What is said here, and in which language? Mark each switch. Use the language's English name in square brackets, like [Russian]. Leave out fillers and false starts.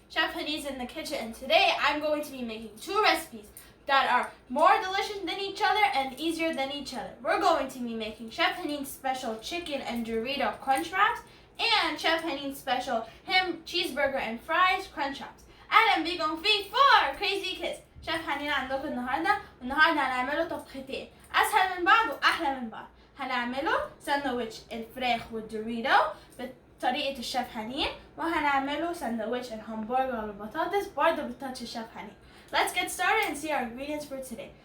[English] Chef Honey's in the kitchen, and today I'm going to be making 2 recipes that are more delicious than each other and easier than each other. We're going to be making Chef Honey's special chicken and Dorito crunch wraps and Chef Honey's special ham cheeseburger and fries crunch wraps. [Arabic] أهلا بيكم في 4 Crazy Kids. شيف حنين عندكم النهارده هنعمله طبختين اسهل من بعض واحلى من بعض. هنعمله سندوتش الفراخ والدوريتو بطريقه الشيف حنين، وهنعمله سندوتش الهمبرجر والبطاطس برضه بتاتش الشيف حنين. [English] Let's get started and see our ingredients for today.